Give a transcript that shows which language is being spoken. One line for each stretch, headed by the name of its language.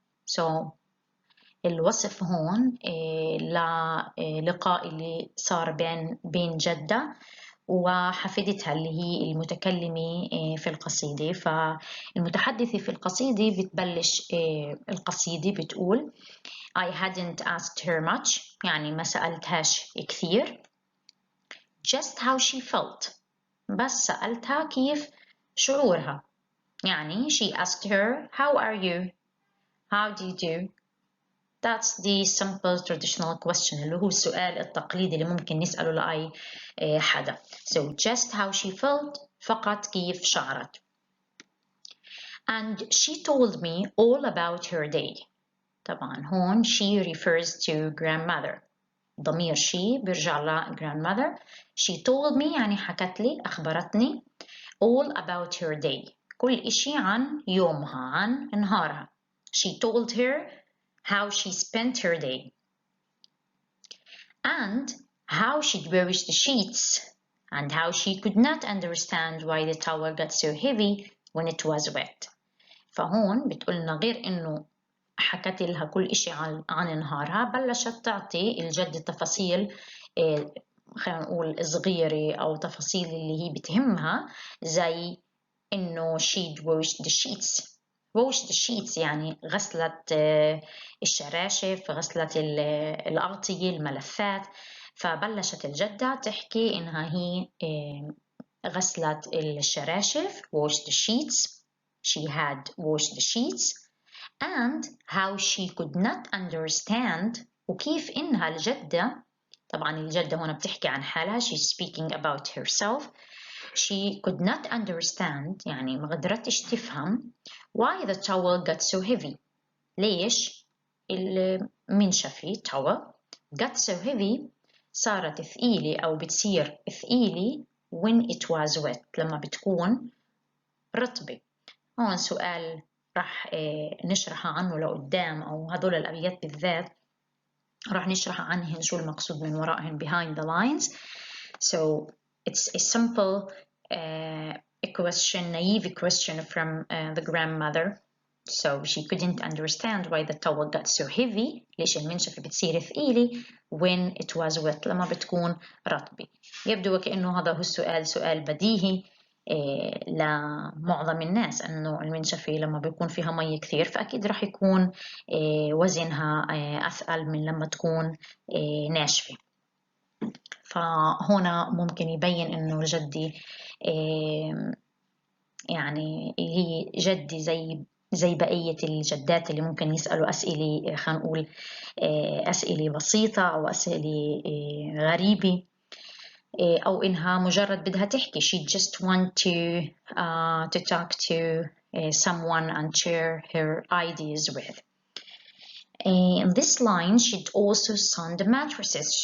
Arabic: So الوصف هون للقاء اللي صار بين جدة وحفيدتها اللي هي المتكلمة في القصيدة. فالمتحدثة في القصيدة بتبلش القصيدة بتقول
English: I hadn't asked her much،
Arabic: يعني ما سألتهاش كثير.
English: Just how she felt،
Arabic: بس سألتها كيف شعورها. يعني
English: she asked her how are you, how do you do. That's the simple traditional question
Arabic: اللي هو السؤال التقليدي اللي ممكن نسأله لأي حدا.
English: So just how she felt،
Arabic: فقط كيف شعرت.
English: And she told me all about her day.
Arabic: طبعا هون
English: she refers to grandmother.
Arabic: ضمير she بيرجع ل grandmother.
English: She told me
Arabic: يعني حكت لي، أخبرتني
English: all about her day.
Arabic: كل إشي عن يومها، عن نهارها.
English: She told her how she spent her day and how she'd washed the sheets and how she could not understand why the towel got so heavy when it was wet.
Arabic: فهون بتقولنا غير إنه حكت لها كل إشي عن نهارها، بلشت تعطي الجد التفاصيل خلينا نقول صغيرة أو تفاصيل اللي هي بتهمها، زي إنه
English: she'd washed the sheets. wash the sheets
Arabic: يعني غسلت الشراشف، غسلت الأغطية، الملفات. فبلشت الجدة تحكي إنها هي غسلت الشراشف
English: wash the sheets. She had washed the sheets and how she could not understand،
Arabic: وكيف إنها الجدة، طبعا الجدة هنا بتحكي عن حالها،
English: she's speaking about herself. She could not understand
Arabic: يعني ما قدرتش تفهم
English: why the towel got so heavy.
Arabic: ليش المنشفة
English: towel got so heavy
Arabic: صارت ثقيلة أو بتصير ثقيلة
English: when it was wet،
Arabic: لما بتكون رطبة. هون سؤال راح نشرح عنه لقدام، أو هدول الأبيات بالذات راح نشرح عنهن شو المقصود من وراءهن
English: behind the lines. So it's a simple a question, naive question from the grandmother. So she couldn't understand why the towel got so heavy.
Arabic: ليش المنشفة بتصير ثقيلة
English: when it was wet،
Arabic: لما بتكون رطبة. يبدو وكأنه هذا هو السؤال سؤال بديهي لمعظم الناس، أنه المنشفة لما بيكون فيها مي كثير فأكيد راح يكون وزنها أثقل من لما تكون ناشفة. فهنا ممكن يبين إنه جدي يعني هي جدي زي زي بقية الجدات اللي ممكن يسألوا أسئلة خلينا نقول أسئلة بسيطة أو أسئلة غريبة، أو إنها مجرد بدها تحكي.
English: She just want to talk to someone and share her ideas with. In this line, she'd also sunned the mattresses.